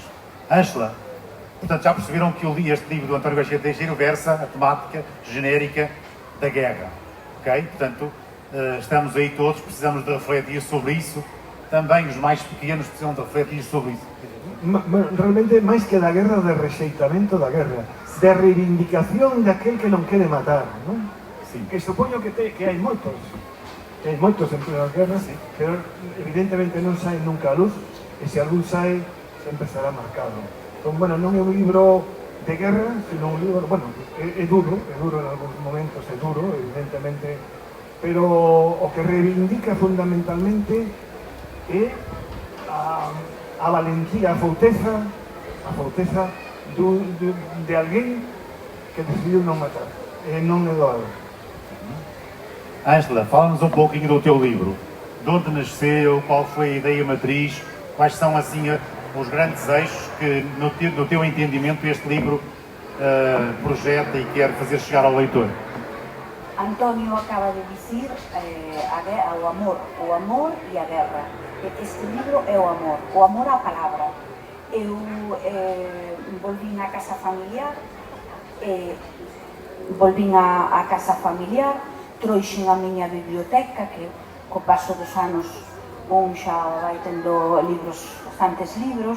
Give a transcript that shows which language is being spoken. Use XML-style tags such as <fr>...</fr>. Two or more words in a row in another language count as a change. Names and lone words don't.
<pt>Ângela, portanto, já perceberam que este livro do António Garcia Teixeira versa a temática genérica da guerra, ok? Portanto, estamos aí todos, precisamos de refletir sobre isso, também os mais pequenos precisam de refletir sobre isso.</pt> <gl>Realmente, máis que da guerra, de rexeitamento da guerra, de reivindicación de aquel que non quere matar, non? Sí. Que supoño que hai moitos en plenas guerras, sí, pero evidentemente non saen nunca a luz, e se algún sae, sempre será marcado. Entón, bueno, non é un libro de guerra, sino un libro, bueno, é duro en algúns momentos, é duro, evidentemente, pero o que reivindica fundamentalmente é a valentía, a fouteza de alguén que decidiu non matar, e non é doado.</gl> <pt>Ângela, fala-nos um pouquinho do teu livro. De onde nasceu, qual foi a ideia matriz, quais são assim os grandes eixos que, no teu entendimento, este livro projeta e quer fazer chegar ao leitor?</pt> <gl>Antonio acaba de dicir o amor e a guerra. Este libro é o amor á palabra. Eu volvín á casa familiar, trouxen a miña biblioteca, que co paso dos anos xa vai tendo bastantes libros,</gl>